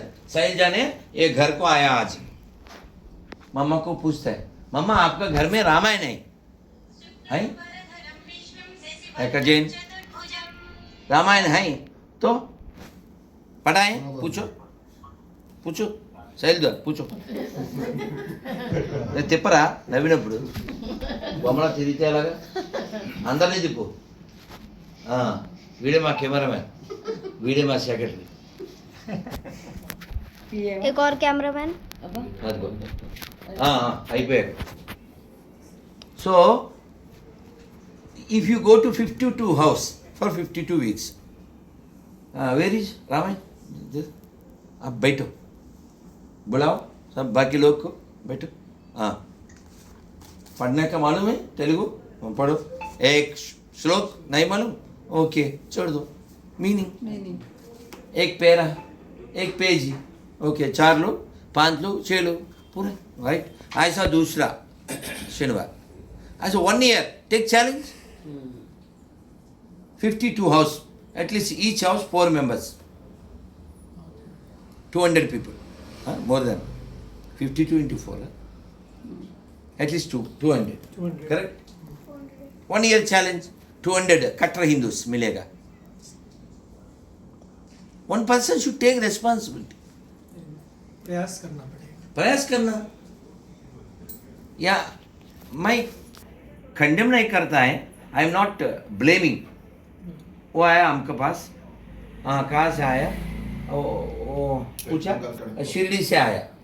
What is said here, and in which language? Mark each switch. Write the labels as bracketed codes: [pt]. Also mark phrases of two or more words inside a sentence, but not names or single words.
[hi] शैलजा ने एक घर को आया आज, मम्मा को पूछता है, मम्मा आपका घर में रामायण है? एक जैन रामायण है तो पढ़ाए? पूछो पूछो శైలజ पूछो। [te] తిప్పరా నవ్వినప్పుడు బొమ్మలా తిరిగితే అలాగా అందరినీ తిప్పు। వీడే మా కెమెరామ్యాన్, వీడే మా సెక్రటరీ। [hi] एक और कैमरामैन। [te] అదిగో అయిపోయారు। [en] సో if you go to 52 house for 52 weeks, where is रामायण? [hi] आप बैठो, बुलाओ सब बाकी लोग को, बैठो। पढ़ने का मालूम है तेलुगु? पढ़ो। एक श्लोक नहीं मालूम? ओके छोड़ दो, मीनिंग एक पैरा, एक पेज, ओके 4 लोग 5 लोग 6 लोग पूरे, राइट? ऐसा दूसरा शनिवार, ऐसा [en] 1 year take challenge. 52 house, atleast each house 4 members, 200 people, more than 52 into 4, at least 200, 200. correct? 1 year challenge, 200 [hi] कट्टर हिंदूस मिलेगा। [en] One person should take responsibility, [hi] प्रयास करना पड़ेगा। प्रयास करना। या मैं खंडन नहीं करता है, [en] I am not blaming. [hi] वो आया हमके पास, कहाँ से आया? ओ पूछा, शिरडी से आया।